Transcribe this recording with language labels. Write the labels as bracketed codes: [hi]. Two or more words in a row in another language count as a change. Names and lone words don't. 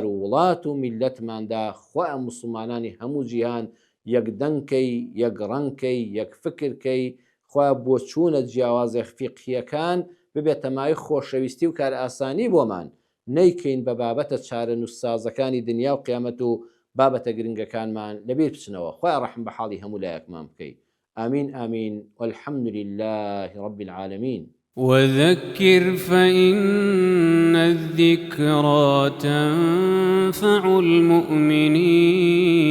[ckb] و وڵات و میلەتماندا، خوا مسلمانانی هەموو جیهان یەک دەنگکەی، یەک ڕەنگکەی، یەک فکرکەی، خوا بۆ چوونە جیاوازە فیقهیەکان ببێت تەمای خۆشەویستی و کار ئاسانی بۆمان نەیکەین بە بابەتە چارە نووسسازەکانی دنیا و قیامەت و بابەتە گرنگەکانمان لەبیر بچنەوە خوا ڕەحم بە حاڵی هەموو لایەکمان بکەی [ar] آمين آمين والحمد لله رب العالمين وذكر فإن الذكرى تنفع المؤمنين